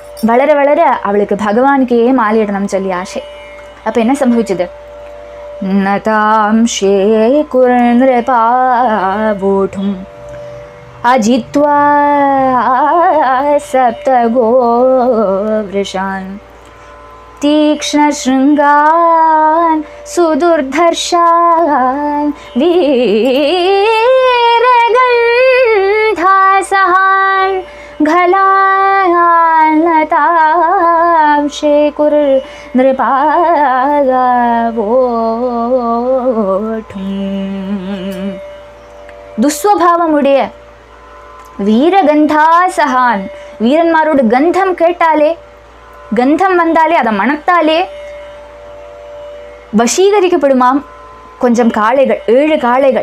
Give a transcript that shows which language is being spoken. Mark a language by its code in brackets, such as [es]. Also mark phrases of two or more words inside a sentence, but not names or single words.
[ta] வளர வளர அவளுக்கு பகவானுக்கே மாலையிடணும் சொல்லி ஆசை. அப்போ என்ன சம்பவிச்சது? [sa] नतांशे कुर्नृपावोढुम् अजित्वा सप्तगोवृषान् तीक्ष्णशृङ्गान् सुदुर्धर्षान् वीरगन्धासहान् घलान् लतांशे [ta] कुर्नृपावोढुम् துஸ்வபாவமுடைய வீரகந்தாசகான், வீரன்மாரோட கந்தம் கேட்டாலே, கந்தம் வந்தாலே, அதை மணத்தாலே வசீகரிக்கப்படுமாம் கொஞ்சம் காளைகள், 7 காளைகள்.